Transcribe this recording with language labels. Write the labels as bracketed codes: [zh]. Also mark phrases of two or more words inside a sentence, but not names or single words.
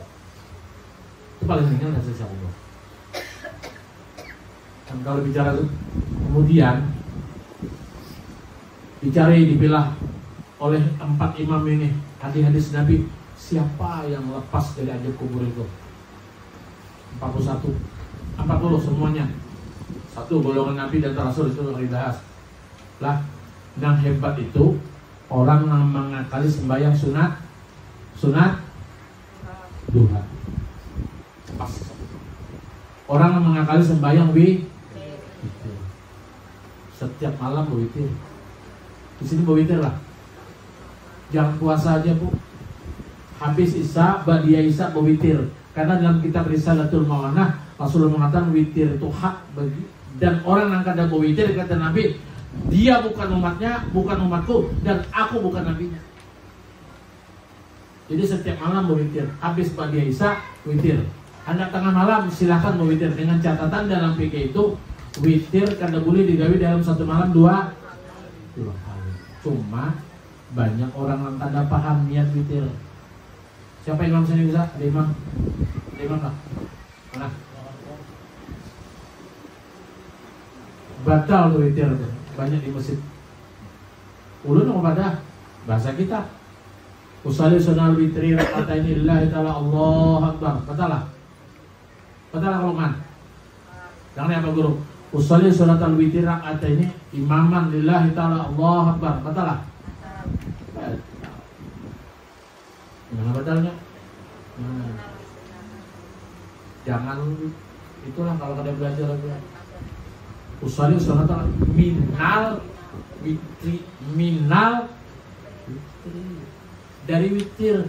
[bjn] Itu paling ringan dari sisa kubur. Dan kalau bicara tuh, kemudian dicari dipilah oleh 4 imam ini hadis-hadis Nabi, siapa yang lepas dari azab kubur itu? 40 semuanya. 1 golongan Nabi dan Rasul itu yang dibahas. Lah, yang hebat itu orang yang mengakali sembahyang sunat duha. Pas. Orang yang mengakali sembahyang witir. Setiap malam witir. Di sini witir lah. Jangan puasa aja, Bu. Habis Isya, Ba'diyah Isya witir. Karena dalam kitab Risalatul Maulana Rasulullah mengatakan witir itu hak bagi, dan orang yang kada witir kata Nabi, dia bukan umatnya, bukan umatku, dan aku bukan nabinya. Jadi setiap malam witir. Habis Ba'diyah Isya witir. Hendak tengah malam silahkan witir, dengan catatan dalam fikih itu witir kada boleh digawi dalam satu malam 2 kali. Cuma banyak orang yang kada paham niat witir. Siapa imam sini bisa? Ada imam? Ada imam lah? Mana? Batal tuh witir tuh. Banyak di masjid. Ulun mau pada bahasa kita. [ar] أصلي سنة الوتر ركعتين لله تعالى الله أكبر. [bjn] Batal lah? Batal lah kalau man? Jangan apa guru? [ar] أصلي سنة الوتر ركعتين إماما لله تعالى الله أكبر. [bjn] Batal lah? Gimana batalnya? Jangan itulah kalau kada belajar lagi. [ar] أصلي سنة من الوتر, [bjn] minal dari witir.